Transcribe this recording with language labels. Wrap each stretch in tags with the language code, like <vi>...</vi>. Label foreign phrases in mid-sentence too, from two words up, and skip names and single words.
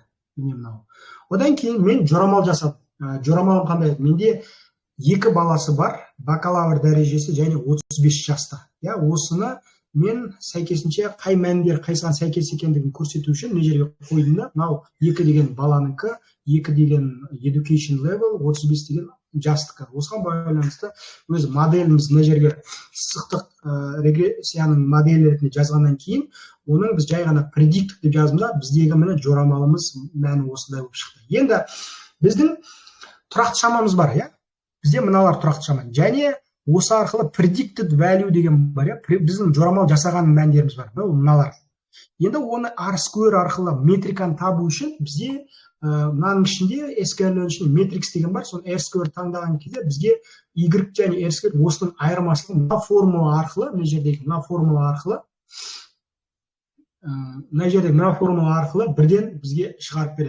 <kk>Одан кейін мен жорамал жасадым. Жорамалым қандай? Менде 2 баласы бар, бакалавр дәрежесі және 35 жаста. Осыны мен сәйкесінше қай мәндер қайсыған сәйкес екендігін көрсету үшін мына жерге қойдым да, мынау 2 деген баланыкі, 2 деген</kk> <en>education level,</en> <kk>35 деген жастықы. Осыған байланысты өз моделіміз мына жерге сызықтық регрессияның моделі ретінде жазғаннан кейін, оның біз жай ғана predict деп жаздым, біздегі міне жорамалымыз мәні осындай болып шықты. Енді біздің тұрақты шамамыз бар, бізде мыналар тұрақты шама. Және осы арқылы</kk> <en>predicted value</en> <kk>деген бар, біздің жорамал жасаған мәндеріміз бар, мыналар. Енді оны R-square арқылы метриканы табу үшін бізде мынаның ішінде sklearn ішінде matrix деген бар, соны R-square таңдаған кезде бізге Y және R-square осының айырмашылығы мына формула арқылы, мына жердегі мына формула арқылы бірден бізге шығарып береді.</kk>